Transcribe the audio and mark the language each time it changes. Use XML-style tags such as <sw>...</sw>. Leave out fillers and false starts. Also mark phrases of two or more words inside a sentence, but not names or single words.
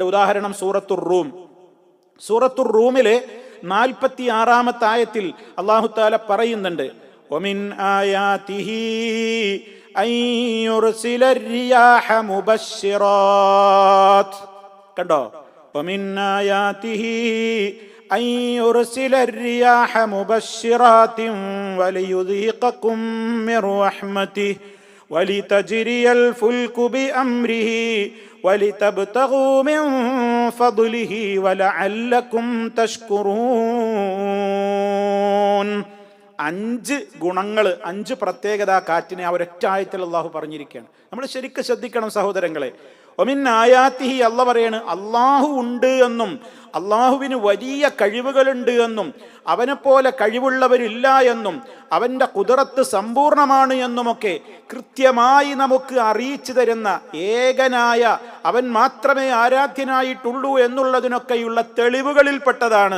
<ml>ഉദാഹരണം സൂറത്തുർ റൂമിലെ 46-ാമത്തെ ആയത്തിൽ</ml> <ar>الله تعالى</ar> <ml>പറയുന്നുണ്ട്,</ml> <ar>ومن آياته أن يرسل الرياح مبشرات.</ar> <ml>കണ്ടോ?</ml> <ar>ومن آياته أن يرسل الرياح مبشرات وليذيقكم من رحمته ولتجري الفلك بأمره ولتبتغوا من فضله ولعلكم تشكرون.</ar> <ml>5 ഗുണങ്ങൾ, 5 പ്രത്യേകത കാറ്റിനെ ആ ഒരൊറ്റ ആയത്തിൽ അള്ളാഹു പറഞ്ഞിരിക്കുകയാണ്. നമ്മൾ ശരിക്കും ശ്രദ്ധിക്കണം സഹോദരങ്ങളെ.</ml> <ar>ومن آياته,</ar> <ml>അല്ല പറയാണ് അള്ളാഹു ഉണ്ട് എന്നും അള്ളാഹുവിന് വലിയ കഴിവുകളുണ്ട് എന്നും അവനെപ്പോലെ കഴിവുള്ളവരില്ല എന്നും അവൻ്റെ ഖുദ്റത്ത് സമ്പൂർണമാണ് എന്നുമൊക്കെ കൃത്യമായി നമുക്ക് അറിയിച്ചു തരുന്ന ഏകനായ അവൻ മാത്രമേ ആരാധ്യനായിട്ടുള്ളൂ എന്നുള്ളതിനൊക്കെയുള്ള തെളിവുകളിൽപ്പെട്ടതാണ്.</ml>